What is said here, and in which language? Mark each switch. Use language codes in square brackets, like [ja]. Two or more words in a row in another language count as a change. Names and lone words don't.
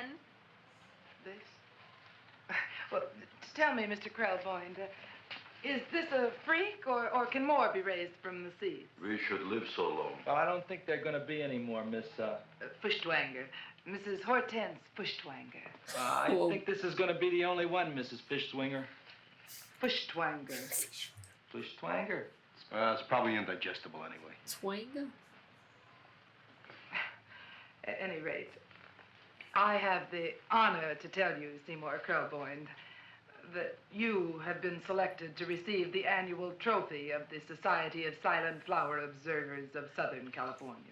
[en] This? Well, tell me, Mr. Krelboyne, is this a freak, or can more be raised from the seeds? We should live so long. Well, I don't think there are going to be any more, Miss, Feuchtwanger. Mrs. Hortense Fuschtwanger. I think this is going to be the only one, Mrs. Fishswinger. Fuschtwanger. Fishswanger. It's probably indigestible anyway. Twanger? At any rate, I have the honor to tell you, Seymour Krelboyne, that you have been selected to receive the annual trophy of the Society of Silent Flower Observers of Southern California.